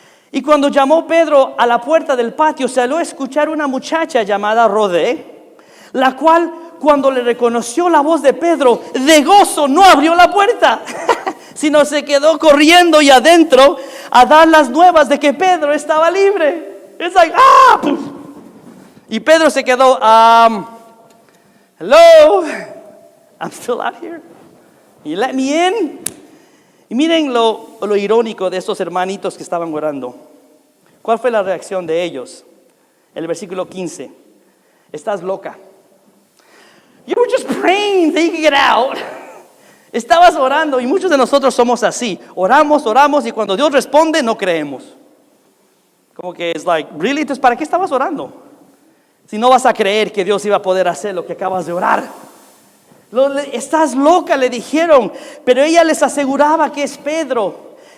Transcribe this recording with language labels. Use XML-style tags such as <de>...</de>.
<es>Y cuando llamó Pedro a la puerta del patio, salió a escuchar una muchacha llamada Rodé, la cual, cuando le reconoció la voz de Pedro, de gozo no abrió la puerta, sino se quedó corriendo y adentro a dar las nuevas de que Pedro estaba libre. Es like, ¡ah! Y Pedro se quedó,</es> <en>hello, I'm still out here. You let me in?</en> <es>Y miren lo irónico de estos hermanitos que estaban orando. ¿Cuál fue la reacción de ellos? El versículo 15. Estás loca.</es> <en>You were just praying that you could get out.</en> <es>Estabas orando, y muchos de nosotros somos así. Oramos y cuando Dios responde no creemos. Como que es</es> <en>like, really?</en> <es>Entonces, ¿para qué estabas orando? Si no vas a creer que Dios iba a poder hacer lo que acabas de orar. Estás loca, le dijeron, pero ella les aseguraba que es Pedro.</es>